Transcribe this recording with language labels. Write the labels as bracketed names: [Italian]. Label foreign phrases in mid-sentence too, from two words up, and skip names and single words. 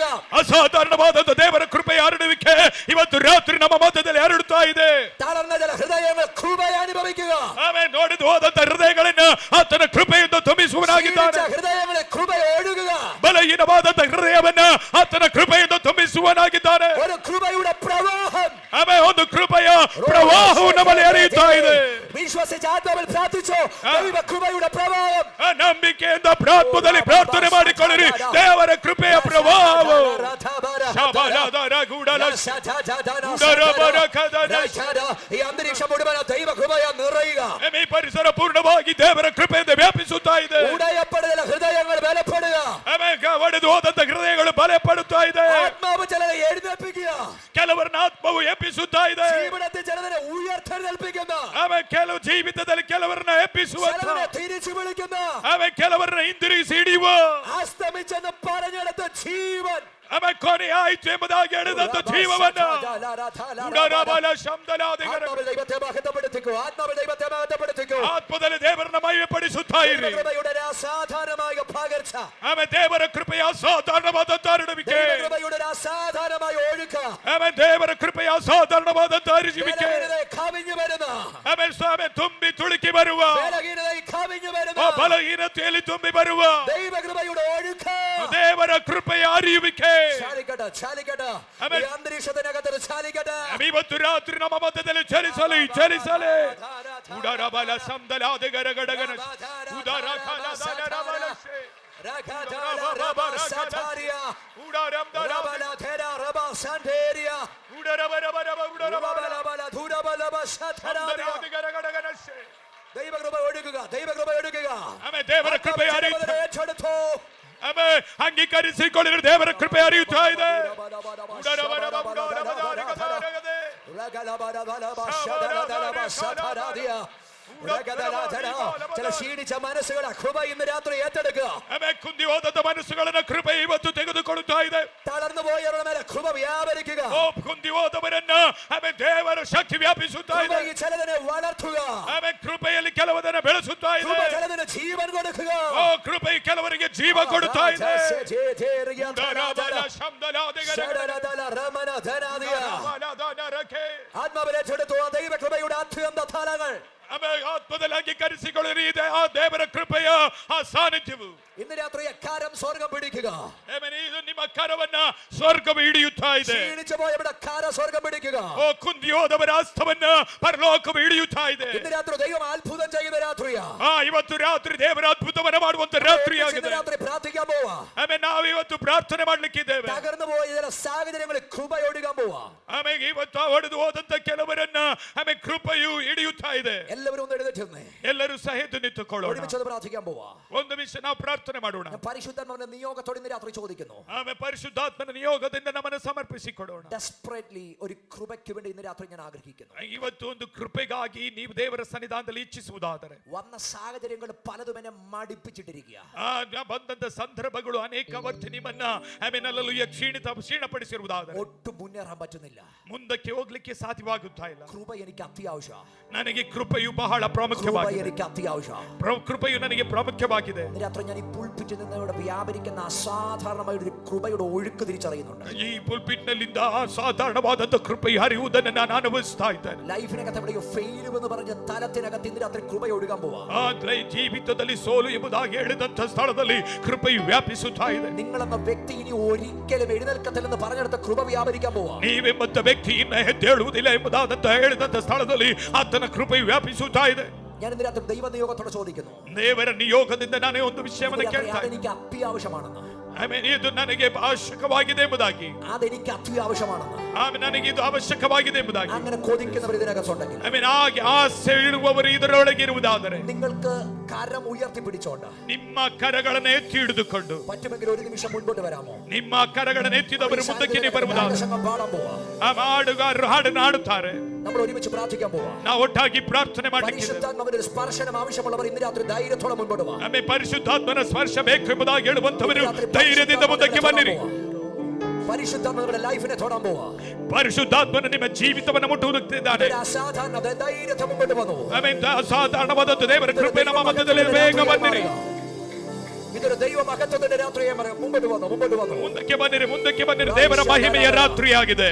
[Kannada] ಅಸಾಧಾರಣವಾದ ದೇವರ ಕೃಪೆಯ ಹರಡುವಿಕೆ ಇವತ್ತು ರಾತ್ರಿ ನಮ್ಮ ಮಧ್ಯದಲ್ಲಿ ಹರಡುತ್ತಾ ಇದೆ. [Malayalam] തളർന്ന ചില ഹൃദയങ്ങൾ കൃപയെ അനുഭവിക്കുക. [Kannada] ಆಮೇಲೆ ನೋಡಿದ ಹೋದಂತ ಹೃದಯಗಳನ್ನ ಆತನ ಕೃಪೆಯಿಂದ ತುಂಬಿಸುವನಾಗಿದ್ದಾನೆ. [Malayalam] ഹൃദയങ്ങളെ കൃപ ഒഴുകുക. [Kannada] ಬಲಹೀನವಾದಂತ ಹೃದಯವನ್ನ ಆತನ ಕೃಪೆಯಿಂದ ತುಂಬಿಸುವನಾಗಿದ್ದಾನೆ. [Malayalam] ഒരു കൃപയുടെ പ്രവാഹം, [Kannada] ಆಮೇಲೆ ಒಂದು ಕೃಪೆಯ ಪ್ರವಾಹವು ನಮ್ಮಲ್ಲಿ ಹರಿಯುತ್ತಾ ಇದೆ. [Malayalam] വിശ്വസിച്ച ആത്മാവിൽ പ്രാർത്ഥിച്ചോ, ദൈവ കൃപയുടെ പ്രവാഹം. [Kannada] ನಂಬಿಕೆಯಿಂದ ಪ್ರಾರ್ಥನೆ ಪ್ರಾರ್ಥನೆ ಮಾಡಿಕೊಳ್ಳಿರಿ. ದೇವರ ಕೃಪೆಯ ಪ್ರವಾಹವು [Malayalam] ഈ അന്തരീക്ഷം മുഴുവൻ ദൈവ കൃപയാൽ നിറയുക. [Kannada] ಈ ಪರಿಸರ ಪೂರ್ಣವಾಗಿ ದೇವರ ಕೃಪೆಯಿಂದ ವ್ಯಾಪಿಸುತ್ತಾ ಇದೆ. [Malayalam] ഉടയപ്പെടുന്ന ഹൃദയങ്ങൾ ബലപ്പെടുക. [Kannada] ಒಡೆದು ಹೋದಂತ ಹೃದಯಗಳು ಬಲಪಡುತ್ತಾ ಇದೆ. [Malayalam] ആത്മാവ് ചിലരെ എഴുന്നേൽപ്പിക്കുക. [Kannada] ಕೆಲವರನ್ನ ಆತ್ಮವು ಎಬ್ಬಿಸುತ್ತಾ ಇದೆ. [Malayalam] ജീവിതത്തിൽ ചിലരെ ഉയർത്തെഴുന്നേൽപ്പിക്കുന്ന, [Kannada] ಆಮೇಲೆ ಕೆಲವು ಜೀವಿತದಲ್ಲಿ ಕೆಲವರನ್ನ ಎಬ್ಬಿಸುವ, [Malayalam] തിരിച്ചു വിളിക്കുന്ന, [Kannada] ಆಮೇಲೆ ಕೆಲವರನ್ನ ಹಿಂದಿರುಗಿಸಿ ಹಿಡಿಯುವ, [Malayalam] അസ്തമിച്ചെന്ന് പറഞ്ഞെടുത്ത ജീവൻ, [Kannada] ಆಮೇಲೆ ಕೊನೆ ಆಯ್ತು ಎಂಬುದಾಗಿ ಹೇಳಿದಂತ ಜೀವವನ್ನ [Malayalam] ദൈവത്തെ മഹത്വപ്പെടുത്തിക്കൂ. ആത്മാവിൽ ദൈവത്തെ മഹത്വപ്പെടുത്തിക്കൂ. [Kannada] ಆತ್ಮದಲ್ಲಿ ದೇವರನ್ನ ಮಹಿಮೆಪಡಿಸುತ್ತಾ ಇರಿ. [Malayalam] കൃപയുടെ അസാധാരണമായ പകർച്ച, [Kannada] ಆಮೇಲೆ ದೇವರ ಕೃಪೆಯ ಅಸಾಧಾರಣವಾದಂತ ಹರಡುವಿಕೆ, [Malayalam] കൃപയുടെ അസാധാരണമായ ഒഴുಕ, [Kannada] ಆಮೇಲೆ ದೇವರ ಕೃಪೆಯ ಅಸಾಧಾರಣವಾದಂತ ಹರಿಸುವಿಕೆ, [Malayalam] കവിഞ്ഞു വരുന്ന, [Kannada] ಆಮೇಲೆ ಸ್ವಾಮಿ ತುಂಬಿ ತುಳುಕಿ ಬರುವ, [Malayalam] കവിഞ്ഞു വരുന്ന [Kannada] ಬಲಹೀನತೆಯಲ್ಲಿ ತುಂಬಿ ಬರುವ [Malayalam] ദൈവ കൃപയുടെ ഒഴുക, [Kannada] ದೇವರ ಕೃಪೆಯ ಹರಿಯುವಿಕೆ [Malayalam] അന്തരീക്ഷത്തിനകത്ത് ചാലിക്കട്ടെ. [Kannada] ಇವತ್ತು ರಾತ್ರಿ ನಮ್ಮ ಮಧ್ಯದಲ್ಲಿ ಚಲಿಸಲಿ ಚಲಿಸಲಿ. ಉಡರ ಬಲ ಸಂದಲಾದ ಗರಗಡಗನ ಉದರ [Malayalam] ദൈവകൃപ ഒഴുകുക. ദൈവകൃപ ഒഴുകുക. [Kannada] ದೇವರ ಕೃಪೆ [Malayalam] ഏറ്റെടുത്തോ. [Kannada] ಅಂಗೀಕರಿಸಿಕೊಳ್ಳಿರುವ ದೇವರ ಕೃಪೆ ಹರಿಯುತ್ತಾ ಇದೆ. [Malayalam] ചില ക്ഷീണിച്ച മനസ്സുകളെ കൃപ ഇന്ന് രാത്രി ഏറ്റെടുക്കുക. [Kannada] ಕುಂದಿ ಹೋದಂತ ಮನಸ್ಸುಗಳನ್ನ ಕೃಪೆ ಇವತ್ತು ತೆಗೆದುಕೊಳ್ಳುತ್ತಾ ಇದೆ. [Malayalam] തളർന്നു പോയവരുടെ മേലെ കൃപ വ്യാപരിക്കുക. [Kannada] ಕುಂದಿ ಹೋದವರನ್ನ ದೇವರ ಶಕ್ತಿ ವ್ಯಾಪಿಸುತ್ತಾ ಇದೆ. [Malayalam] ചിലതിനെ വളർത്തുക. [Kannada] ಕೃಪೆಯಲ್ಲಿ ಕೆಲವರನ್ನ ಬೆಳೆಸುತ್ತಾ ಇದೆ. [Malayalam] ചിലതിന് ജീവൻ കൊടുക്കുക. [Kannada] ಕೃಪೆ ಕೆಲವರಿಗೆ ಜೀವ [Malayalam] ജീവ കൊടുത്ത ആത്മാവിലെടുത്തു ദൈവകൃപയുടെ അത്യുന്നത ഫലങ്ങൾ [Kannada] ആത്മതലാക്കിക്കരിಸಿಕೊಳ್ಳಿರಿ ಆ ದೇವರ ಕೃಪೆಯ ಆ ಸಾನ್ನಿಧ್ಯವು [Malayalam] ഇന്ന് രാത്രി അക്കാരം സ്വർഗ്ഗം പിടിക്കുക. [Kannada] ಇದು ನಿಮ್ಮ ಕರವನ್ನ ಸ್ವರ್ಗವು ಹಿಡಿಯುತ್ತಾ ಇದೆ. [Malayalam] ക്ഷീണിച്ചു പോയവരുടെ അക്കാര സ്വർഗ്ഗം പിടിക്കുക. [Kannada] ಓ ಕುಂದಿಯೋದವರ ಹಸ್ತವನ್ನ ಪರಲೋಕವು ಹಿಡಿಯುತ್ತಾ ಇದೆ. [Malayalam] ഇന്ന് രാത്രി ദൈവം അത്ഭുതം ചെയ്യുന്ന രാത്രിയാ. [Kannada] ಇವತ್ತು ರಾತ್ರಿ ದೇವರ ಅದ್ಭುತವನ್ನ ಮಾಡುವಂತ ರಾತ್ರಿಯಾಗಿದೆ. [Malayalam] രാത്രി പ്രാർത്ഥിക്കാൻ പോവാ. [Kannada] ಆಮೇಲೆ ನಾವು ಇವತ್ತು ಪ್ರಾರ್ಥನೆ ಮಾಡ್ಲಿಕ್ಕಿದ್ದೇವೆ. [Malayalam] തകർന്നു പോയ ചില സാഹചര്യങ്ങളിൽ കൃപയൊഴുകാൻ പോവാ. [Kannada] ಆಮೇಲೆ ಇವತ್ತು ಹೊಡೆದು ಹೋದಂತ ಕೆಲವರನ್ನ ಆಮೇಲೆ ಕೃಪೆಯು ಹಿಡಿಯುತ್ತಾ ಇದೆ. [Malayalam] എല്ലാവരും ഒന്ന് എഴുന്നേറ്റ് നിന്ന് [Kannada] ಎಲ್ಲರೂ ಸಹ ಎದ್ದು ನಿಂತುಕೊಳ್ಳೋಣ. [Malayalam] ഒരുമിച്ച് ಪ್ರಾರ್ಥിക്കാൻ പോവാ. [Kannada] ಒಂದು ನಿಮಿಷ ನಾವು ಪ್ರಾರ್ಥನೆ ಮಾಡೋಣ. [Malayalam] പരിശുദ്ധാത്മാവിന്റെ നിയോഗത്തോടെ ഇന്ന് രാത്രി ചോദിക്കുന്നു. [Kannada] ಆಮೇಲೆ ಪರಿಶುದ್ಧಾತ್ಮನ ನಿಯೋಗದಿಂದ ನಮ್ಮನ್ನು ಸಮರ್ಪಿಸಿಕೊಡೋಣ. [Malayalam] ഡെസ്പറേറ്റ്ലി ഒരു കൃപയ്ക്ക് വേണ്ടി ഇന്ന് രാത്രി ഞാൻ ആഗ്രഹിക്കുന്നു. [Kannada] ಇವತ್ತು ಒಂದು ಕೃಪೆಗಾಗಿ ನೀವು ದೇವರ ಸನ್ನಿಧಾನದಲ್ಲಿ ಇಚ್ಛಿಸುವುದಾದರೆ [Malayalam] വന്ന സാഹചര്യങ്ങൾ പലതും എന്നെ മടിപ്പിച്ചിട്ടിരിക്കുക. [Kannada] ಬಂದಂತ ಸಂದರ್ಭಗಳು ಅನೇಕ ವರ್ತಿ ನಿಮ್ಮನ್ನ ಆಮೇಲೆ ಕ್ಷೀಣಪಡಿಸಿರುವುದಾದರೆ [Malayalam] ഒട്ടും മുന്നേറാൻ പറ്റുന്നില്ല. [Kannada] ಮುಂದಕ್ಕೆ ಹೋಗ್ಲಿಕ್ಕೆ ಸಾಧ್ಯವಾಗುತ್ತಾ ಇಲ್ಲ. [Malayalam] കൃപ എനിക്ക് അത്യാവശ്യ. [Kannada] ನನಗೆ ಕೃಪೆಯು ಬಹಳ ಪ್ರಾಮುಖ್ಯವಾಗಿದೆ. [Malayalam] എനിക്ക് അത്യാവശ്യ. [Kannada] കೃಪೆಯು ನನಗೆ ಪ್ರಾಮುಖ್ಯವಾಗಿದೆ. [Malayalam] രാത്രി ഞാൻ ഈ പുൾപിറ്റിൽ നിന്ന് ഇവിടെ വ്യാപരിക്കുന്ന അസാധാരണമായ ഒരു കൃപയുടെ ഒഴുക്ക് തിരിച്ചറിയുന്നുണ്ട്. [Kannada] ಈ ಪುಲ್ಪಿಟ್ ನಲ್ಲಿಂದ ಅಸಾಧಾರಣವಾದಂತ ಕೃಪೆಯು ಹರಿಯುವುದನ್ನು ನಾನು ಅನುಭವಿಸ್ತಾ ಇದ್ದೇನೆ. [Malayalam] ലൈഫിനകത്ത് എവിടെയോ ഫെയിലും എന്ന് പറഞ്ഞ തലത്തിനകത്ത് ഇന്ന് രാത്രി കൃപ ഒഴുകാൻ പോവാ. [Kannada] ಜೀವಿತದಲ್ಲಿ ಸೋಲು ಎಂಬುದಾಗಿ ಹೇಳಿದಂತ ಸ್ಥಳದಲ್ಲಿ ಕೃಪೆಯು ವ್ಯಾಪಿಸುತ್ತಾ ಇದೆ. [Malayalam] നിങ്ങളെന്ന വ്യക്തി ഇനി ഒരിക്കലും എഴുന്നേൽക്കത്തില്ലെന്ന് പറഞ്ഞെടുത്ത കൃപ വ്യാപരിക്കാൻ പോവാ. [Kannada] ನೀವೆಂಬಂತ ವ್ಯಕ್ತಿ ಇನ್ನ ಎದ್ದೇಳುವುದಿಲ್ಲ ಎಂಬುದಾದಂತ ಹೇಳಿದಂತ ಸ್ಥಳದಲ್ಲಿ ಆತನ ಕೃಪೆಯು ವ್ಯಾಪಿಸುತ್ತಾ ಇದೆ. [Malayalam] ഞാൻ ഇന്ന് രാത്രി ദൈവ നിയോഗത്തോടെ ചോദിക്കുന്നു. [Kannada] ದೇವರ ನಿಯೋಗದಿಂದ ನಾನು ಒಂದು ವಿಷಯವನ್ನು ಕೇಳ್ತಾ ಇದ್ದೇನೆ. [Malayalam] എനിക്ക് അത്യാവശ്യമാണെന്ന്. [Kannada] ಇದು ನನಗೆ ಅವಶ್ಯಕವಾಗಿದೆ ಎಂಬುದಾಗಿ. [Malayalam] അതെനിക്ക് അത്യാവശ്യമാണെന്ന്. [Kannada] ನನಗೆ ಇದು ಅವಶ್ಯಕವಾಗಿದೆ ಎಂಬುದಾಗಿ. [Malayalam] അങ്ങനെ കൊതിക്കുന്നവർ ഇതിനകത്തുണ്ടെങ്കിൽ, [Kannada] ಹಾಗೆ ಆಸೆ ಇರುವವರು ಇದರೊಳಗೆ ಇರುವುದಾದರೆ [Malayalam] നിങ്ങൾക്ക് കരം ഉയർത്തി പിടിച്ചോണ്ട് [Kannada] ನಿಮ್ಮ ಕರಗಳನ್ನು ಎತ್ತಿ ಹಿಡಿದುಕೊಂಡು [Malayalam] പറ്റുമെങ്കിൽ ഒരു നിമിഷം മുൻപോട്ട് വരാമോ? [Kannada] ನಿಮ್ಮ ಕರಗಳನ್ನು എത്തിದವರು ಮುಂದಕ್ಕೆ ಬರುವುದಾದರೆ [Malayalam] പാടാൻ പോവാ. [Kannada] ಹಾಡುಗಾರರು ಹಾಡನ್ನು ಹಾಡುತ್ತಾರೆ. [Malayalam] നമ്മൾ ഒരുമിച്ച് പ്രാർത്ഥിക്കാൻ പോവാ. [Kannada] ನಾವು ಒಟ್ಟಾಗಿ ಪ್ರಾರ್ಥನೆ ಮಾಡಲಿಕ್ಕೆ [Malayalam] പരിശുദ്ധാത്മാവിന്റെ സ്പർശനം ആവശ്യമുള്ളവർ ഇന്ന് രാത്രി ധൈര്യത്തോടെ മുൻപോട്ട് വാ. [Kannada] ಆಮೇಲೆ ಪರಿಶುದ್ಧಾತ್ಮನ ಸ್ಪರ್ಶ ಬೇಕು ಎಂಬುದಾಗಿ ಹೇಳುವಂತವರು ಧೈರ್ಯದಿಂದ ಮುಂದಕ್ಕೆ ಬನ್ನಿರಿ. [Malayalam] പരിശുദ്ധാത്മാവിന്റെ ലൈഫിനെ തൊടാൻ പോവാ. [Kannada] ಪರಿಶುದ್ಧಾತ್ಮನ ನಿಮ್ಮ ಜೀವಿತವನ್ನು ಮುಟ್ಟುವುದಕ್ಕಿದ್ದಾನೆ. [Malayalam] ಅಸಾಧಾರಣ ಧೈರ್ಯത്തെ മുൻപോട്ട് വന്നു. [Kannada] ಆಮೇಲೆ ಅಸಾಧಾರಣವಾದ ದೇವರ ಕೃಪೆ ನಮ್ಮ ಮಧ್ಯದಲ್ಲಿ ಬೇಗ ಬನ್ನಿರಿ. [Malayalam] ഇതൊരു ദൈവ മഹത്വത്തിന്റെ രാത്രിയെ മുമ്പോട്ട് വന്നു. [Kannada] ಮುಂದಕ್ಕೆ ಬನ್ನಿರಿ. ದೇವರ ಮಹಿಮೆಯ ರಾತ್ರಿಯಾಗಿದೆ.